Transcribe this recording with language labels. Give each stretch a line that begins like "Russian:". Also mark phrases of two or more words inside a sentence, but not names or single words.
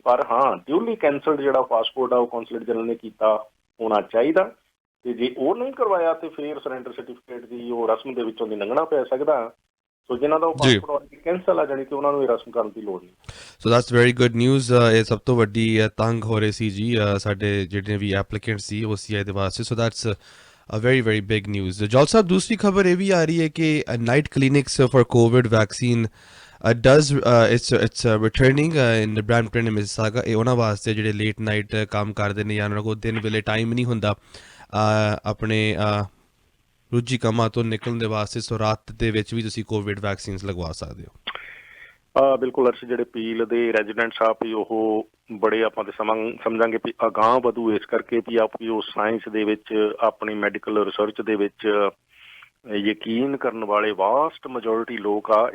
Punjabi: ਪਰ ਹਾਂ,
English: duly cancelled
Punjabi: ਜਿਹੜਾ ਪਾਸਪੋਰਟ ਆ ਉਹ
English: consulate general
Punjabi: ਨੇ ਕੀਤਾ ਹੋਣਾ ਚਾਹੀਦਾ ਤੇ ਜੇ ਉਹ ਨਹੀਂ ਕਰਵਾਇਆ ਤੇ ਫਿਰ
English: surrender certificate
Punjabi: ਦੀ ਉਹ ਰਸਮ ਦੇ ਵਿੱਚੋਂ ਦੀ ਲੰਘਣਾ ਪੈ ਸਕਦਾ। ਸੋ ਜਿਨ੍ਹਾਂ ਦਾ ਉਹ ਪਾਸਪੋਰਟ ਕੈਂਸਲ ਆ ਜਾਣੀ ਕਿ ਉਹਨਾਂ ਨੂੰ ਇਹ ਰਸਮ ਕਰਨ ਦੀ ਲੋੜ ਨਹੀਂ।
English: so that's very good news.
Punjabi: ਇਹ ਸਭ ਤੋਂ ਵੱਡੀ ਤੰਗ ਹੋ ਰਹੀ ਸੀ ਜੀ ਸਾਡੇ ਜਿਹੜੇ ਵੀ ਐਪਲੀਕੈਂਟ ਸੀ OCI ਦੇ ਵਾਸਤੇ।
English: so that's a very big news।
Punjabi: ਜੌਲ ਸਾਹਿਬ, ਦੂਸਰੀ ਖਬਰ ਇਹ ਵੀ ਆ ਰਹੀ ਹੈ ਕਿ
English: night clinics for covid vaccine it's returning in Brampton Mississauga।
Punjabi: ਇਹ ਉਹਨਾਂ ਵਾਸਤੇ ਜਿਹੜੇ
English: late night
Punjabi: ਕੰਮ ਕਰਦੇ ਨੇ ਜਾਂ ਉਹਨਾਂ ਕੋਲ ਦਿਨ ਵੇਲੇ ਟਾਈਮ ਨਹੀਂ ਹੁੰਦਾ ਆਪਣੇ ਰੁੱਝੀ ਕੰਮਾਂ ਤੋਂ ਨਿਕਲਣ ਦੇ ਵਾਸਤੇ, ਸੋ ਰਾਤ ਦੇ ਵਿੱਚ ਵੀ ਤੁਸੀਂ
English: covid vaccines
Punjabi: ਲਗਵਾ ਸਕਦੇ ਹੋ। ਬਿਲਕੁਲ ਅਰਸ਼, ਜਿਹੜੇ ਪੀਲ ਦੇ ਰੈਜ਼ੀਡੈਂਟਸ ਆ ਵੀ ਉਹ ਬੜੇ ਆਪਾਂ ਤੇ ਸਮਝਾਂਗੇ ਵੀ ਅਗਾਂਹ ਵਧੂ ਇਸ ਕਰਕੇ ਵੀ ਆਪ ਵੀ ਉਹ ਸਾਇੰਸ ਦੇ ਵਿੱਚ ਆਪਣੀ
English: medical research
Punjabi: ਦੇ ਵਿੱਚ ਯਕੀਨ ਕਰਨ ਵਾਲੇ
English: vast majority
Punjabi: ਲੋਕ ਆ।